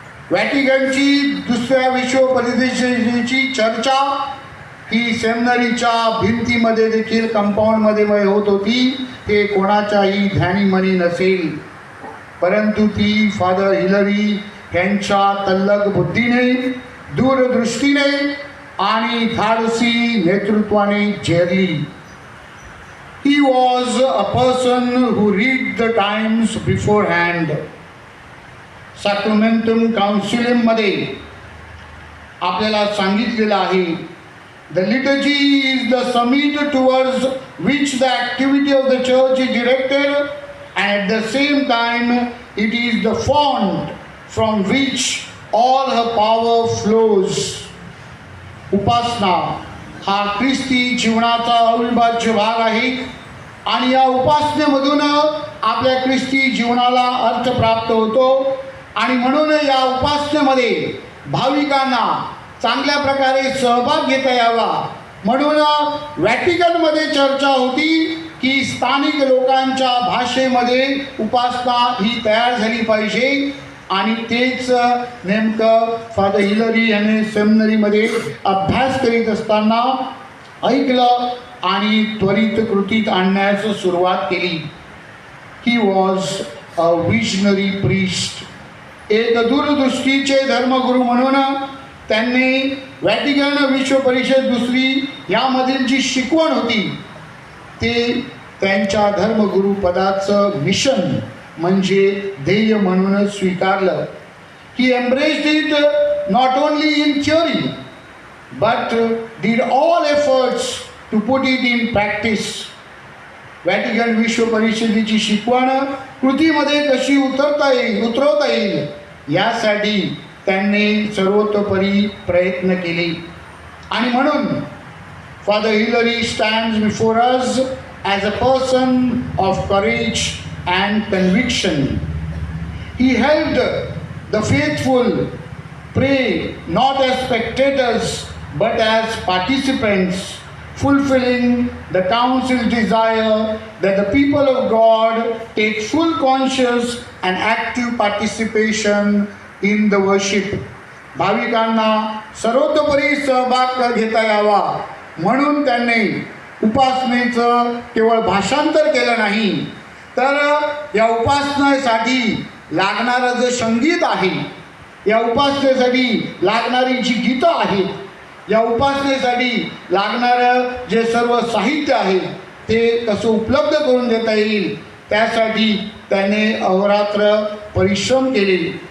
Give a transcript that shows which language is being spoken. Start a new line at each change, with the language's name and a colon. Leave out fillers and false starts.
Marathi: व्हॅटिकनची दुसऱ्या विश्व परिषदेची चर्चा ही सेमिनरीच्या भिंतीमध्ये देखील, कंपाऊंडमध्ये होत होती. हे कोणाच्याही ध्यानीमनी नसेल, परंतु ती फादर हिलरी यांच्या तल्लख बुद्धीने, दूरदृष्टीने आणि धाडसी नेतृत्वाने झेरली.
English: He was a person who read the times beforehand. Sacramentum Concilium
Marathi: मध्ये आपल्याला सांगितलेलं आहे,
English: the liturgy is the summit towards which the activity of the church is directed, and at the same time it is the font from which all her power flows.
Marathi: उपासना हा ख्रिस्ती जीवनाचा अविभाज्य भाग आहे आणि या उपासनेमधून आपल्या ख्रिस्ती जीवनाला अर्थ प्राप्त होतो. आणि म्हणून या उपासनेमध्ये भाविकांना चांगल्या प्रकारे सहभाग घेता यावा म्हणून व्हॅटिकनमध्ये चर्चा होती की स्थानिक लोकांच्या भाषेमध्ये उपासना ही तयार झाली पाहिजे. आणि तेच नेमकं फादर हिलरी यांनी सेमिनरीमध्ये अभ्यास करीत असताना ऐकलं आणि त्वरित कृतीत आणण्यास सुरुवात केली.
English: He was a visionary priest.
Marathi: एक दूरदृष्टीचे धर्मगुरू म्हणून त्यांनी व्हॅटिकन विश्व परिषद दुसरी यामधील जी शिकवण होती ते त्यांच्या धर्मगुरू पदाचं मिशन म्हणजे ध्येय म्हणून स्वीकारलं.
English: He embraced it not only in theory but did all efforts to put it in practice.
Marathi: Vatican विश्व परिषदेची शिकवण कृतीमध्ये कशी उतरवता येईल यासाठी त्यांनी सर्वतोपरी प्रयत्न केले. आणि म्हणून
English: Father Hilary stands before us as a person of courage and conviction. He helped the faithful pray not as spectators but as participants, fulfilling the council's desire that the people of God take full conscious and active participation in the worship.
Marathi: भाविकांना सर्वतोपरी सहभाग घेता यावा म्हणून त्यांनी उपासनेचं केवळ भाषांतर केलं नाही, तर या उपासनेसाठी लागणारं जे संगीत आहे, या उपासनेसाठी लागणारी जी गीतं आहेत, या उपासनेसाठी लागणारं जे सर्व साहित्य आहे ते कसं उपलब्ध करून देता येईल त्यासाठी त्याने अहोरात्र परिश्रम केले.